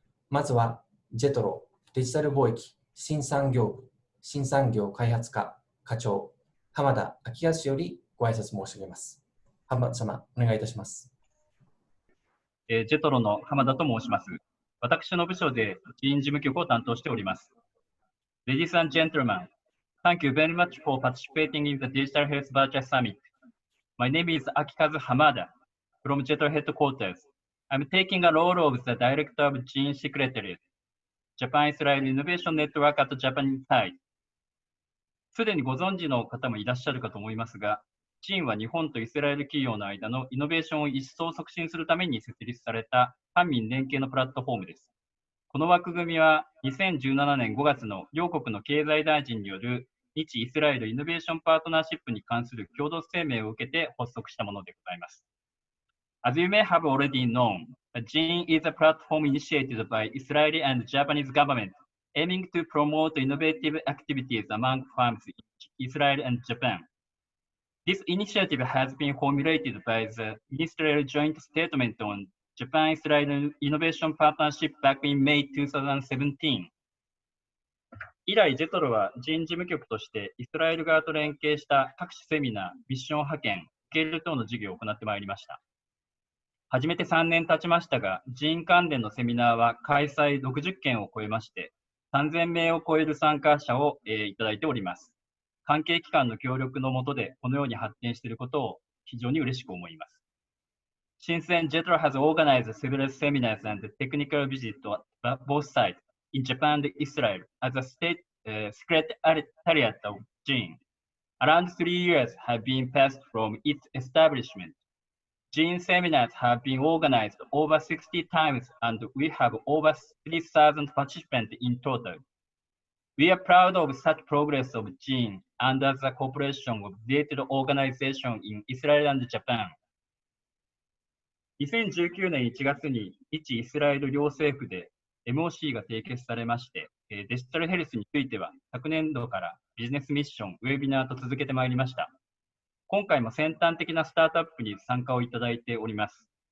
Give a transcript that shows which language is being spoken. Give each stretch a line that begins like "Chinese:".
Japanese: まずは、JETRO デジタル貿易新産業部新産業開発課課長、浜田昭康よりご挨拶申し上げます。浜田様、お願いいたします。 JETRO の浜田と申します。私の部署で人員事務局を担当しております。
English: Ladies and gentlemen, thank you very much for participating in the Digital Health Virtual Summit. My name is Akikazu Hamada from JETRO headquarters. I'm taking a role of the Director of Gene Secretariat, Japan Israel Innovation Network at Japan side.
Japanese: すでにご存知の方もいらっしゃるかと思いますが、ジンは日本とイスラエル企業の間のイノベーションを一層促進するために設立された官民連携のプラットフォームです。この枠組みは2017年5月の両国の経済大臣による日イスラエルイノベーションパートナーシップに関する共同声明を受けて発足したものでございます。
English: As you may have already known, GEN is a platform initiated by Israeli and Japanese government aiming to promote innovative activities among firms in Israel and Japan. This initiative has been formulated by the Ministerial Joint Statement on Japan-Israel Innovation Partnership back in May 2017.
Japanese: 以来、JETRO は人事務局としてイスラエル側と連携した各種セミナー、ミッション派遣、受け入れ等の事業を行ってまいりました。始めて3年経ちましたが、人員関連のセミナーは開催60件を超えまして、3000名を超える参加者をいただいております。関係機関の協力の下でこのように発展していることを非常に嬉しく思います。
English: Since then, JETRO has organized several seminars and technical visits to both sides in Japan and Israel as a state secretariat of GEN. Around 3 years have been passed from its establishment. GEN seminars have been organized over 60 times and we have over 3,000 participants in total. We are proud of such progress of GEN under the cooperation of JETRO organization in Israel and Japan.
Japanese: 2019年1月に日イスラエル両政府で MOC が締結されまして、デジタルヘルスについては昨年度からビジネスミッション、ウェビナーと続けてまいりました。今回も先端的なスタートアップに参加をいただいております。